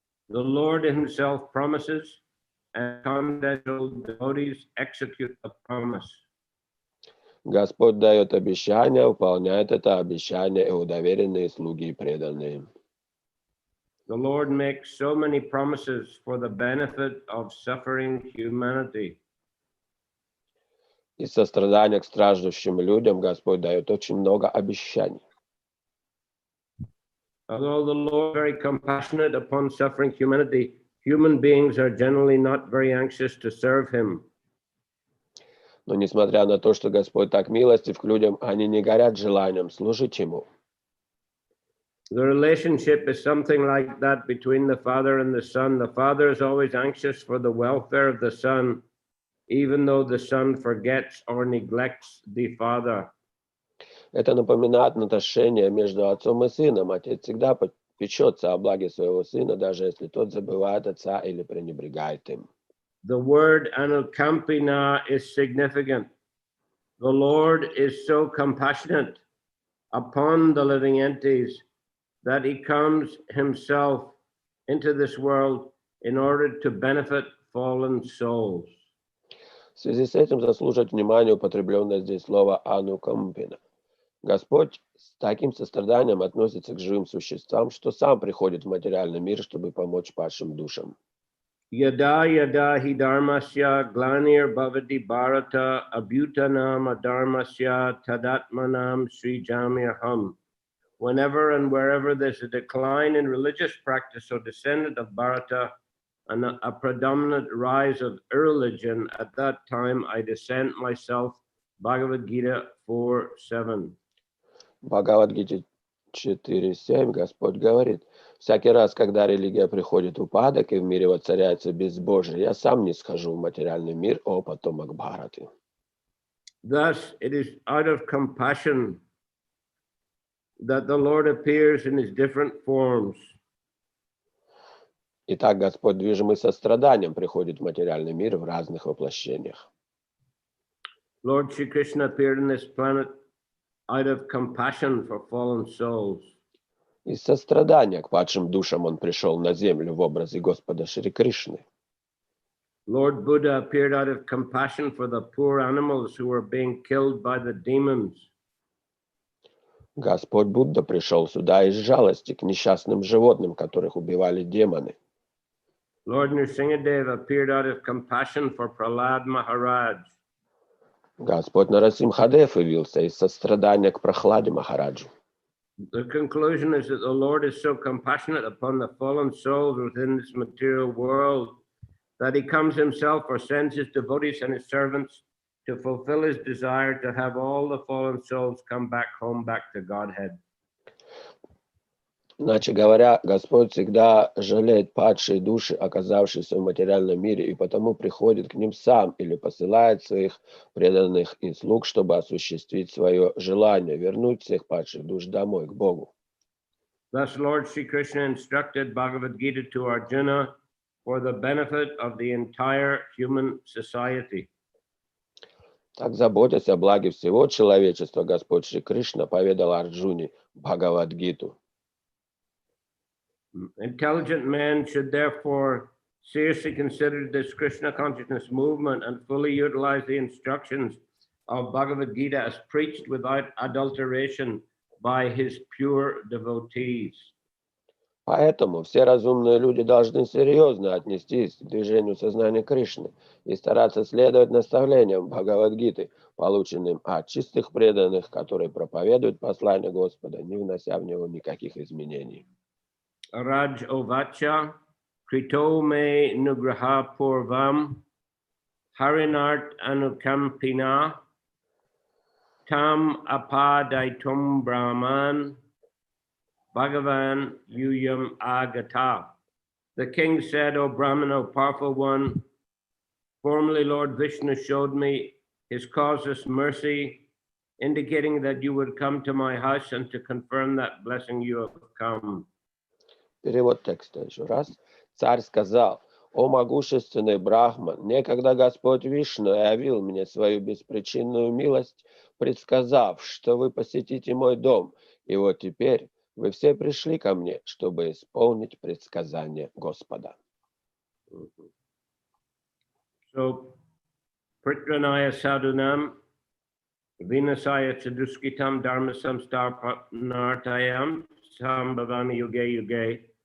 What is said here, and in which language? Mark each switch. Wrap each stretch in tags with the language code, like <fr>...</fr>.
<en>The Lord himself promises, and confidential devotees execute the promise.</en> <ru>Господь дает обещание, выполняет это обещание его доверенные слуги и преданные.</ru> <en>The Lord makes so many promises for the benefit of suffering humanity.</en> <ru>Из сострадания к страждущим людям Господь дает очень много обещаний.</ru> <en>Although the Lord is very compassionate upon suffering humanity, human beings are generally not very anxious to serve him.</en> <ru>Но несмотря на то, что Господь так милостив к людям, они не горят желанием служить Ему.</ru> <en>The relationship is something like that between the father and the son. The father is always anxious for the welfare of the son, even though the son forgets or neglects the father.</en> <ru>Это напоминает отношения между отцом и сыном. Отец всегда печется о благе своего сына, даже если тот забывает отца или пренебрегает им.</ru> <en>The word anukampina is significant. The Lord is so compassionate upon the living entities that he comes himself into this world in order to benefit fallen souls.</en> <ru>В связи с этим заслуживает внимания употребленное здесь слово «анукампина». Господь с таким состраданием относится к живым существам, что сам приходит в материальный мир, чтобы помочь падшим душам.</ru> <sa>Yada yada hi dharmasya glanir bhavati bharata abhutanam adharmasya tadatmanam srijamirham.</sa> <en>Whenever and wherever there's a decline in religious practice or descendant of Bharata and a predominant rise of irreligion, at that time I dissent myself. Bhagavad Gita 4:7.</en> <ru>В Бхагавад-гите 4.7 Господь говорит: «Всякий раз, когда религия приходит в упадок и в мире воцаряется безбожие, я сам не схожу в материальный мир, о потомок Бхараты».</ru> <en>Thus, it is out of compassion that the Lord appears in his different forms.</en> <ru>Итак, Господь, движимый состраданием, приходит в материальный мир в разных воплощениях.</ru> <en>Lord Shri Krishna appeared in this planet out of compassion for fallen souls.</en> <ru>Из сострадания к падшим душам он пришел на землю в образе Господа Шри Кришны.</ru> <en>Lord Buddha appeared out of compassion for the poor animals who were being killed by the demons.</en> <ru>Господь Будда пришел сюда из жалости к несчастным животным, которых убивали демоны.</ru> <en>Lord Nrsingadev appeared out of compassion for Prahlad Maharaj.</en> <ru>Господь Нарасимхадев явился из сострадания к Прахладе Махараджу.</ru> <en>The conclusion is that the Lord is so compassionate upon the fallen souls within this material world that he comes himself or sends his devotees and his servants to fulfill his desire to have all the fallen souls come back home, back to Godhead.</en> <ru>Иначе говоря, Господь всегда жалеет падшие души, оказавшиеся в материальном мире, и потому приходит к ним сам или посылает своих преданных и слуг, чтобы осуществить свое желание, вернуть всех падших душ домой, к Богу.</ru> <en>Thus, Lord Sri Krishna instructed Bhagavad Gita to Arjuna for the benefit of the entire human society.</en> <ru>Так, заботясь о благе всего человечества, Господь Шри Кришна поведал Арджуне Бхагавад-гиту.</ru> <en>Intelligent men should therefore seriously consider this Krishna consciousness movement and fully utilize the instructions of Bhagavad Gita as preached without adulteration by his pure devotees.</en> <ru>Поэтому все разумные люди должны серьезно отнестись к движению сознания Кришны и стараться следовать наставлениям Бхагавад-гиты, полученным от чистых преданных, которые проповедуют послание Господа, не внося в него никаких изменений.</ru> <sa>Raj Ovacha, Krito me nugraha purvam, Harinart anukampina, Tam apadaitum Brahman, Bhagavan Yuyam Agata.</sa> <en>The king said, O Brahman, O powerful one, formerly Lord Vishnu showed me his causeless mercy, indicating that you would come to my house and to confirm that blessing you have come.</en> <ru>Перевод текста еще раз. Царь сказал: «О могущественный Брахман, некогда Господь Вишну явил мне свою беспричинную милость, предсказав, что вы посетите мой дом, и вот теперь вы все пришли ко мне, чтобы исполнить предсказание Господа».</ru> <sa>So, Pritranaya Sadhunam, Vinasaya Chaduskitam Dharma Samstarpanartayam Sambhavami Yuge Yuge.</sa>